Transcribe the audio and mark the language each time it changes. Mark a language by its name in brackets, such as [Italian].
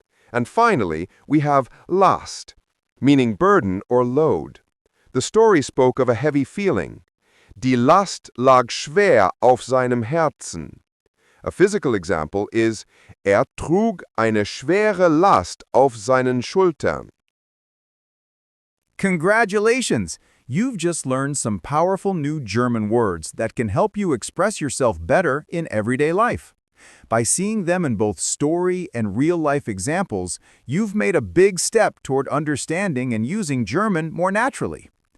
[English] And finally, we have Last, meaning burden or load. The story spoke of a heavy feeling. [German] Die Last lag schwer auf seinem Herzen. [English] A physical example is, [German] trug eine schwere Last auf seinen Schultern. [English] Congratulations! You've just learned some powerful new German words that can help you express yourself better in everyday life. By seeing them in both story and real-life examples, you've made a big step toward understanding and using German more naturally.